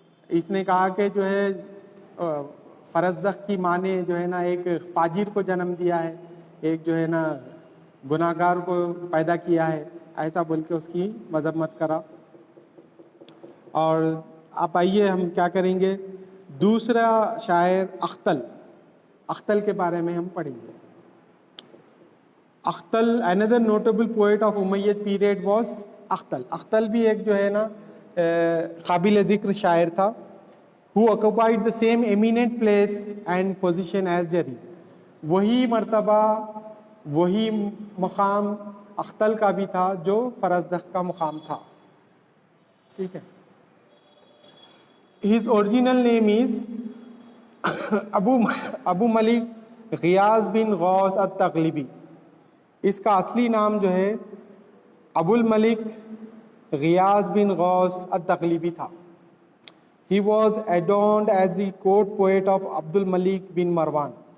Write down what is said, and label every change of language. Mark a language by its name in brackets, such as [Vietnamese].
[Urdu] اس نے کہا کہ جو ہے فرزدق کی ماں نے جو ہے نا ایک فاجر کو جنم دیا ہے, ایک جو ہے نا گناہ گار کو پیدا کیا ہے, ایسا بول کے اس کی مذمت کرا. اور آپ آئیے ہم کیا کریں گے, دوسرا شاعر اختل کے بارے میں ہم پڑھیں گے. [English] اختل another notable poet of Umayyad period was اختل [Urdu] بھی ایک جو ہے نا قابل ذکر شاعر تھا, [English] who occupied the same eminent place and position as Jarir. [Urdu] وہی مرتبہ وہی مقام اختل کا بھی تھا جو فرزدق کا مقام تھا. ٹھیک ہے. [English] His original name is ابو ملک غیاث بن غوث التغلبی. [Urdu] اس کا اصلی نام جو ہے ابو الملک غیاث بن غوث التغلبی تھا. [English] He was adorned as the court poet of عبد الملک بن مروان.